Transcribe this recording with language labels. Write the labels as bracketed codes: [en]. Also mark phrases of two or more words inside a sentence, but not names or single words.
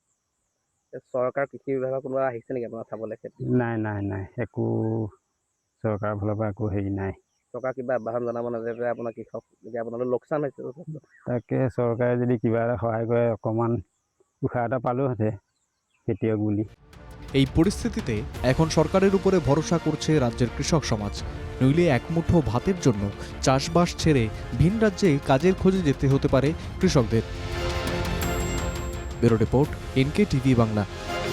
[as] চৰকাৰ কৃষি বিভাগৰ কোনোবা আহিছে নেকি আপোনাৰ চাবলৈ খেতি? নাই, একো চৰকাৰৰ ফালৰ পৰা একো হেৰি নাই। চৰকাৰ কিবা আহ্বান জনাব নাযায় আপোনাৰ কৃষক, এতিয়া আপোনালোকৰ লোকচান হৈছে যথেষ্ট। তাকে চৰকাৰে যদি কিবা এটা সহায় কৰে, অকণমান উশাহ এটা পালোহেঁতেন খেতিয়ক বুলি। [bn] এই পরিস্থিতিতে এখন সরকারের উপরে ভরসা করছে রাজ্যের কৃষক সমাজ। নইলে একমুঠো ভাতের জন্য চাষবাস ছেড়ে ভিন রাজ্যে কাজের খোঁজে যেতে হতে পারে কৃষকদের। [en] Bureau report, [bn] NK টিভি বাংলা।